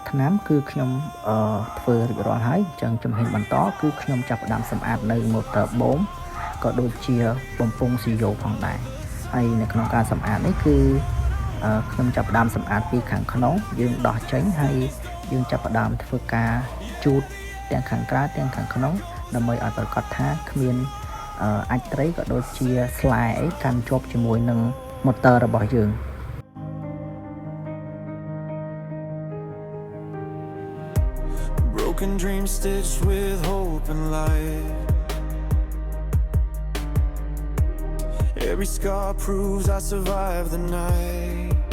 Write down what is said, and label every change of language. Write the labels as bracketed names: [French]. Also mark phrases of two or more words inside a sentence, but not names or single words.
[Khmer] ថ្នាំគឺខ្ញុំធ្វើរួចរាល់ហើយអញ្ចឹងជំហានបន្តគឺខ្ញុំចាប់ផ្ដើមសម្អាតនៅ motor បូមក៏ដូចជាបំពង់ស៊ីយ៉ូផងដែរហើយនៅក្នុងការសម្អាតនេះគឺខ្ញុំចាប់ផ្ដើមសម្អាតពីខាងក្នុងយើងដោះចេញហើយយើងចាប់ផ្ដើមធ្វើការជូតទាំងខាងក្រៅទាំងខាងក្នុងដើម្បីឲ្យប្រកាសថាគ្មានអាចត្រីក៏ដូចជាស្លែអីកាន់ជាប់ជាមួយនឹង motor របស់យើង [English] Broken dreams stitched with hope and light. Every scar proves I survived the night.